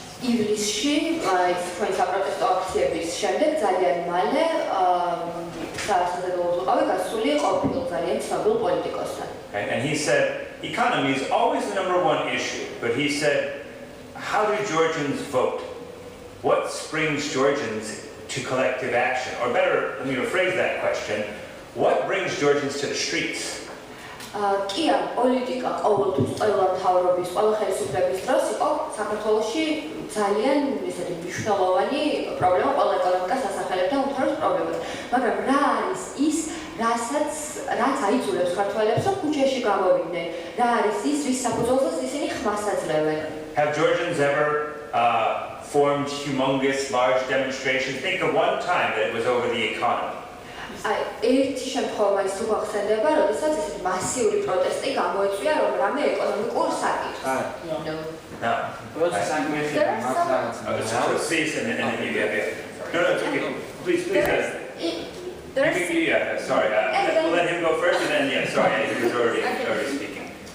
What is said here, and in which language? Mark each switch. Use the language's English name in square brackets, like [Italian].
[Georgian] ივლისში თქვენი საპროტესტო აქციების შემდეგ ძალიან მალე საერთაშორისო ყავი გასული ყოფილი ძალიან ცნობილ პოლიტიკოსთან. [English] And he said, economy is always the number one issue, but he said, how do Georgians vote? What springs Georgians to collective action? Or better, let me rephrase that question, what brings Georgians to the streets? [Georgian] კი არა, პოლიტიკა ყოველთვის ყველა მთავრობის, ყველა ხელისუფლების დროს იყო საქართველოში ძალიან ისეთი მნიშვნელოვანი პრობლემა, ყველა ეკონომიკას ასახელებდა უმთავრეს პრობლემას. მაგრამ რა არის ის, რაც აიძულებს ქართველებს, რომ ქუჩაში გამოვიდნენ? რა არის ის, რის საფუძველზეც ისინი ხმას აძლევენ? [English] Have Georgians ever formed humongous, large demonstrations? Think of one time that it was over the economy. [Georgian] ერთი შემთხვევა ის თუ გახსენდება, როდესაც ესეთი მასიური პროტესტი გამოიწვია რომ რამე ეკონომიკურ საკითხს. [English] No. Please, and then you get it. No, it's okay. Please, guys. Sorry. We'll let him go first, and then, sorry, he was already speaking.